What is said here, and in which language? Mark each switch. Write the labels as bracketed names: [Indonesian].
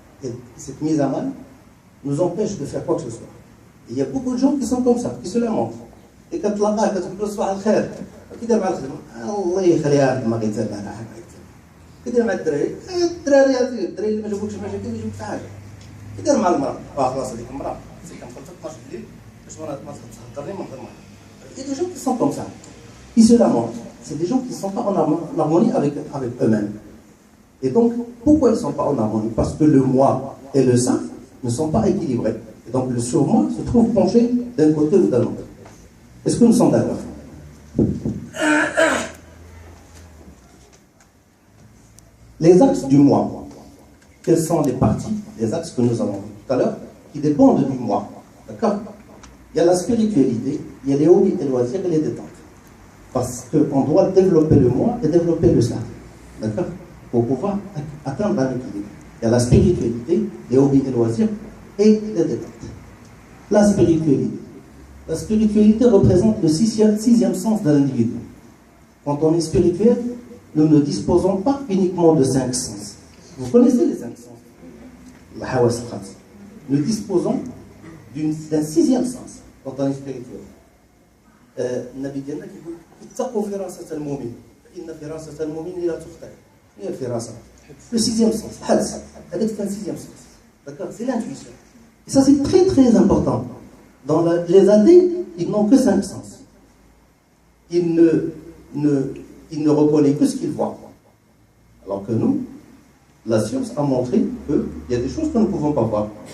[French] Et cette mise à mal nous empêche de faire quoi que ce soit. Et il y a beaucoup de gens qui sont comme ça, qui se lamentent. Et quand la mère, quand tu [Arabic] صباح الخير كده مع الخدمة الله يخليها ما غيتسالها كده مع الدراري الدراري اللي ما جابوكش مشاكل ما يجيبوك حاجة كده مع المرأة خلاص هذيك المرأة سي كنخرج 12 الليل باش ما تهضرني من غير ما [French] Il y a des gens qui sont comme ça. Ils se lamentent. C'est des gens qui ne sont pas en harmonie avec eux-mêmes. Et donc, pourquoi ils ne sont pas en harmonie? Parce que le moi et le ça ne sont pas équilibrés. Et donc, le surmoi se trouve penché d'un côté ou d'un autre. Est-ce que nous sommes d'accord? Les axes du moi. Quelles sont les parties, les axes que nous avons vus tout à l'heure, qui dépendent du moi? D'accord? Il y a la spiritualité, il y a les hobbies et loisirs et les détentes. Parce qu'on doit développer le moi et développer le ça. D'accord? Pour pouvoir atteindre un équilibre. Il y a la spiritualité, les hobbies et loisirs et les détentes. La spiritualité. La spiritualité représente le sixième sens de l'individu. Quand on est spirituel, nous ne disposons pas uniquement de 5 sens. Vous connaissez les 5 sens? La hawas al-khams. Nous disposons d'un 6e sens quand on est spirituel. [Arabic] النبي ديالنا كيقول اتقوا فراسة المؤمن فإن فراسة المؤمن لا تخطئ. هي الفراسة. [French] Le 6e sens, الحدس. هذاك c'est un 6e sens. D'accord? C'est l'intuition. Et ça c'est très très important. Dans les athées, ils n'ont que 5 sens. Ils ne reconnaissent que ce qu'ils voient. Alors que nous, la science a montré qu'il y a des choses que nous ne pouvons pas voir.